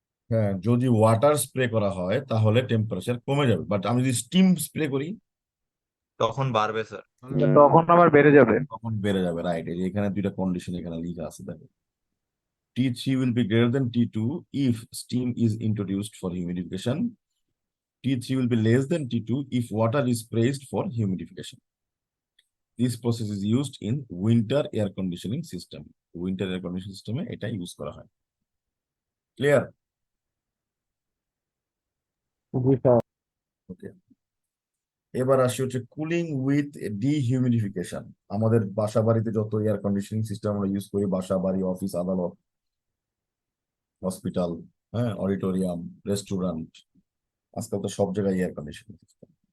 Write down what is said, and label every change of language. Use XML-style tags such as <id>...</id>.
<bn>হ্যাঁ, যদি water spray করা হয় তাহলে টেম্পারেচার কমে যাবে, বাট আমি যদি স্টিম স্প্রে করি তখন বাড়বে স্যার। তখন আবার বেড়ে যাবে। তখন বেড়ে যাবে, রাইট? এই যে এখানে দুইটা কন্ডিশন এখানে লেখা আছে, দেখো।</bn> <en>T3 will be greater than T2 if steam is introduced for humidification. T3 will be less than T2 if water is sprayed for humidification. This process is used in winter air conditioning system.</en> <bn>Winter air conditioning system এটা use করা হয়, clear? জি sir. ওকে, এবার আসি হচ্ছে cooling with dehumidification. আমাদের বাসা বাড়িতে যত এয়ার কন্ডিশনিং সিস্টেম আমরা ইউজ করি, বাসা বাড়ি, অফিস আদালত, হসপিটাল, হ্যাঁ, অডিটোরিয়াম, রেস্টুরেন্ট, আজকাল তো সব জায়গায় এয়ার কন্ডিশনিং সিস্টেম।</bn>